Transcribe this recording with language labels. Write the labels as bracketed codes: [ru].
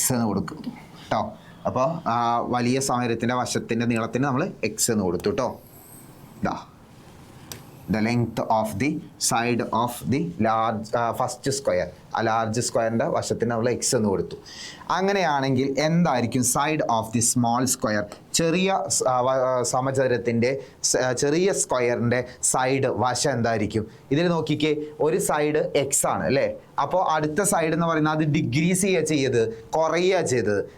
[ml] കൊടുക്കും കേട്ടോ. അപ്പോൾ വലിയ സമചതുരത്തിന്റെ വശത്തിന്റെ നീളത്തിന് നമ്മൾ എക്സ് എന്ന് കൊടുത്തു കേട്ടോ. ഇതാ [en] the length of the side of the large first square. [ml] ആ ലാർജ് സ്ക്വയറിൻ്റെ വശത്തിന് നമ്മൾ എക്സ് എന്ന് കൊടുത്തു. അങ്ങനെയാണെങ്കിൽ എന്തായിരിക്കും [en] Side of the small square? [ml] ചെറിയ സമചതുരത്തിൻ്റെ ചെറിയ സ്ക്വയറിൻ്റെ സൈഡ് വശം എന്തായിരിക്കും? ഇതിൽ നോക്കിക്കേ, ഒരു സൈഡ് എക്സ് ആണ് അല്ലേ. അപ്പോൾ അടുത്ത സൈഡ് എന്ന് പറയുന്നത് അത് ഡിഗ്രീസ് ചെയ്യുക ചെയ്തത്, കുറയുക ചെയ്തത്.